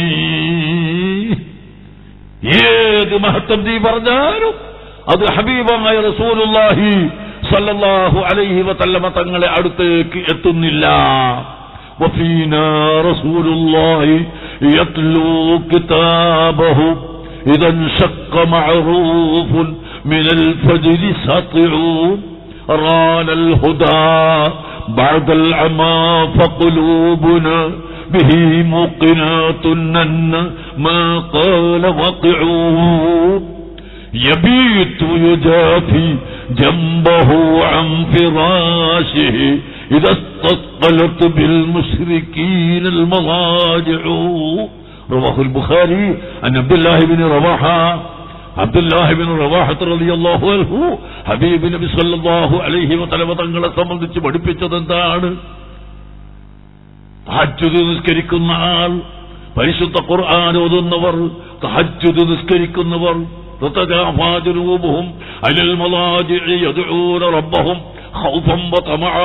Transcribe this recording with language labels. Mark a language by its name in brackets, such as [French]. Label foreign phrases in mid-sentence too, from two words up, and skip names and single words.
[Malayalam] ഏത് മഹത്വം നീ പറഞ്ഞാലും അത് ഹബീബായ [Arabic] رسول الله صلى الله عليه وسلم [Malayalam] തങ്ങളെ അടുത്തേക്ക് എത്തുന്നില്ല. [Arabic] وفينا رسول الله يتلو كتابه إذا انشق معروف من الفجر ساطع ران الهدى بعد العمى فقلوبنا به موقنات أن ما قال وقع يبيت يجافي جنبه عن فراشه إذا استثقلت بالمشركين المضاجع. رواه البخاري عن عبد الله بن رواحة. [Malayalam] عبد الله بن رواحة [Arabic] رضي الله عنه [Malayalam] ഹബീബ് നബി [Arabic] صلى الله عليه وسلم [Malayalam] തങ്ങളെ സംബന്ധിച്ച് പഠിപ്പിച്ചത് എന്താണ്? തഹജ്ജുദ് നിസ്കരിക്കുന്ന ആൾ, പരിശുദ്ധ ഖുർആൻ ഓതുന്നവർ, തഹജ്ജുദ് നിസ്കരിക്കുന്നവർ, [Arabic] تتجافى جنوبهم على المضاجع يدعون ربهم خوفا وطمعا.